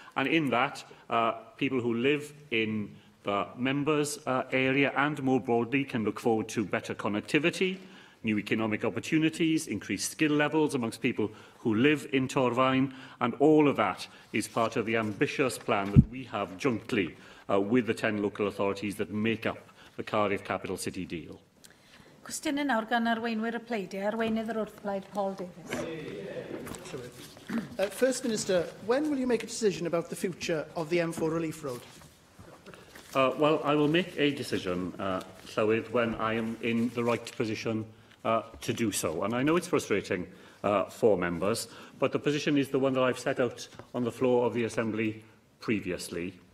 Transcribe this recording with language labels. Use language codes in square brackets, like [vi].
[en] And in that, people who live in the members' area and more broadly can look forward to better connectivity, new economic opportunities, increased skill levels amongst people who live in Torfaen, and all of that is part of the ambitious plan that we have jointly with the 10 local authorities that make up the Cardiff Capital City deal. [cy] Cwestiynau nawr gan arweinwyr y pleidiau. Arweinydd yr wrthblaid Paul Davies. [en] First Minister, when will you make a decision about the future of the M4 Relief Road? Well, I will make a decision, Llywydd, when I am in the right position to do so. And I know it's frustrating for members, but the position is the one that I've set out on the floor of the Assembly previously.